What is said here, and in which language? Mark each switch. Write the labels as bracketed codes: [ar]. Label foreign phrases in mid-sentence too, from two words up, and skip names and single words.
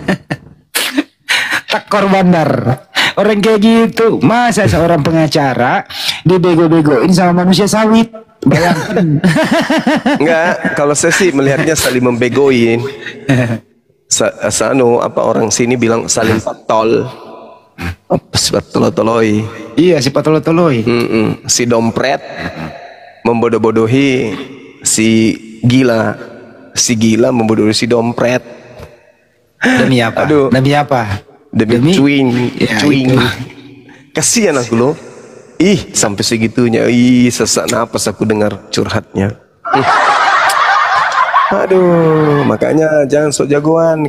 [id] Tekor bandar. Orang kayak gitu, masa seorang pengacara dibego-begoin sama manusia sawit? Bayangkan. Enggak, kalau saya sih melihatnya saling membegoin. Orang sini bilang saling patol. Si patolotoloi. Iya, si patolotoloi. Si dompret membodoh-bodohi si gila. Si gila membodohi si dompret. Demi apa? Aduh. Demi apa? Demi cuing. Kasihan aku loh. Sampai segitunya. Sesak napas aku dengar curhatnya. Aduh, makanya jangan sok jagoan.